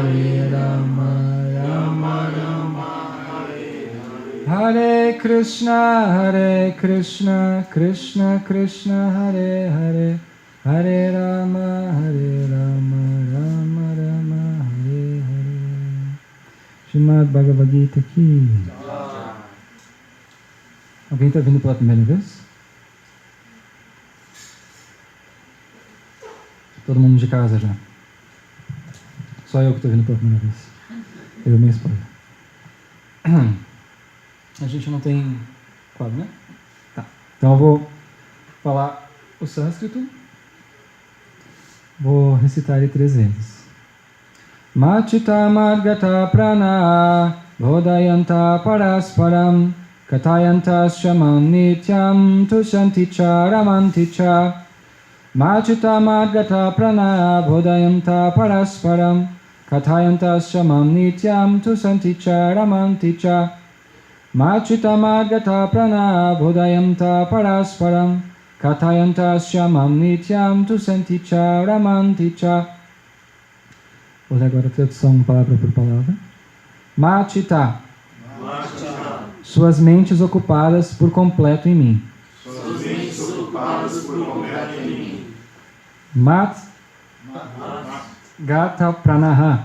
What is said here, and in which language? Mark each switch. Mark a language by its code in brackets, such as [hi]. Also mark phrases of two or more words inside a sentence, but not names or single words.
[sa] राम राम हरे हरे हरे कृष्ण कृष्ण कृष्ण हरे हरे हरे राम राम राम हरे हरे. [pt] Srimad Bhagavad Gita aqui. Alguém está vindo pela primeira vez? Todo mundo de casa já. Só eu que estou vindo pela primeira vez. Eu e minha esposa. A gente não tem quadro, né? Tá. Então eu vou falar o sânscrito. Vou recitar ele 3 vezes. [sa] मचित मर्गत प्राण बोधयन्त परस्परम् कतयन्त शमम् नित्यम् तुषन्ति च रमन्ति च. मचित मर्गत प्राण बोधयन्त परस्परम् कतयन्त शमम् नित्यम् तुषन्ति च रमन्ति च. मचित मर्गत प्राण बोधयन्त परस्परम् कतयन्त शमम् नित्यम् तुसन्ति च रमन्ति च. [pt] Vou ler agora a tradução palavra por palavra. Machita. Suas mentes ocupadas por completo em mim. Suas mentes ocupadas por completo em mim. [sa] गत प्राणः.